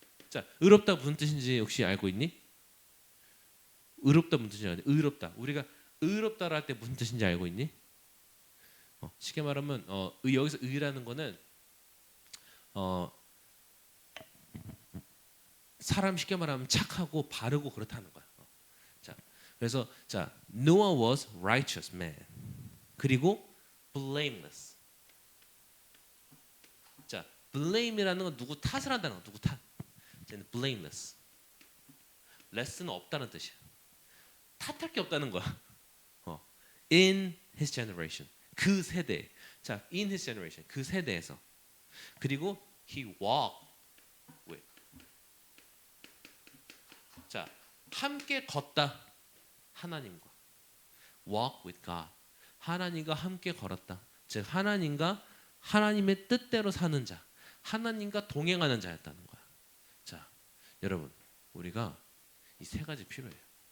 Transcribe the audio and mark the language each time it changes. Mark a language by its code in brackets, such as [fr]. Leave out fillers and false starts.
[ko] 자 의롭다 무슨 뜻인지 혹시 알고 있니? 의롭다 무슨 뜻인지 알니? 의롭다. 우리가 의롭다라 할 때 무슨 뜻인지 알고 있니? 쉽게 말하면 여기서 의라는 거는 사람 쉽게 말하면 착하고 바르고 그렇다는 거야. 자 그래서 자 [en] Noah was righteous man. [ko] 그리고 blameless. 자, blame이라는 건 누구 탓을 한다는 거. 누구 탓. 쟤는 blameless. less는 없다는 뜻이야. 탓할 게 없다는 거야. [en] In his generation. [ko] 그 세대. 자, in his generation. 그 세대에서. 그리고 [en] he walked with. [ko] 자, 함께 걷다. 하나님과. [en] walk with God. [ko] 하나님과 함께 걸었다. 즉 하나님의 뜻대로 사는 자, 하나님과 동행하는 자였다는 거야. 자, 여러분, 우리가 이 세 가지 필요해요.